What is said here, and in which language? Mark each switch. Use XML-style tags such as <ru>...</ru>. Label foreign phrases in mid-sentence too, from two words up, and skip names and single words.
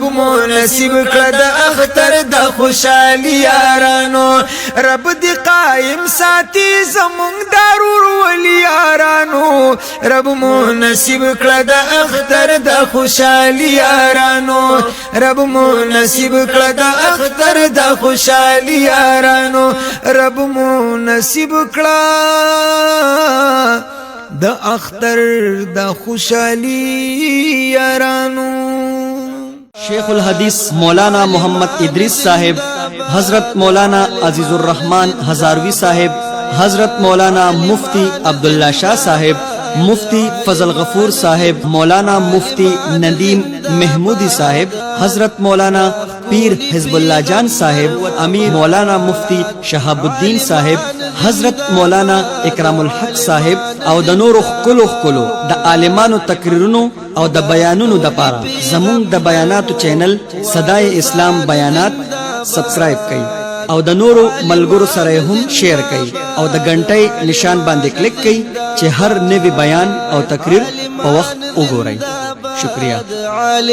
<ps>مو نصیب کړه د اختر د خوشالي یارانو رب دی قائم ساتي زمون ضرور ولی یارانو رب مو نصیب کړه د اختر د خوشالي یارانو رب مو نصیب کړه د اختر د خوشالي یارانو رب مو نصیب کړه د اختر د خوشالي یارانو شیخ الحدیث مولانا محمد ادریس صاحب حضرت مولانا عزیز الرحمن ہزاروی صاحب حضرت مولانا مفتی عبداللہ شاہ صاحب مفتی فضل غفور صاحب مولانا مفتی ندیم محمودی صاحب حضرت مولانا پیر حزب اللہ جان صاحب امیر مولانا مفتی شہاب الدین صاحب حضرت مولانا اکرام الحق صاحب او د نور خلو د عالمانو تقریرونو او د بیانونو د پاره زمون د بیاناتو چینل صدای اسلام بیانات سبسکرائب کړئ او د نورو ملګرو سره هم شیر کړئ او د غنټۍ نشان باندې کلیک کړئ چې هر نوی بیان او تقریر په وخت وګورئ شکریہ</ps>